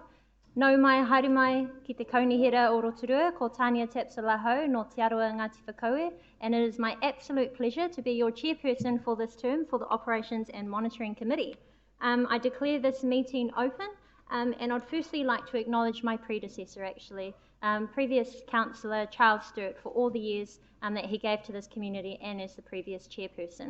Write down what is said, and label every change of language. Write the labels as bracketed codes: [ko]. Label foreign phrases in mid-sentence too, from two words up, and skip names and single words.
[mi] Nau mai haere mai ki te kaunihira o Rotorua, ko Tania Tapsalaho no Te Aroa Ngāti Whakaue, [en] and it is my absolute pleasure to be your chairperson for this term for the Operations and Monitoring Committee. I declare this meeting open, and I'd firstly like to acknowledge my predecessor actually, previous councillor Charles Stewart, for all the years that he gave to this community and as the previous chairperson.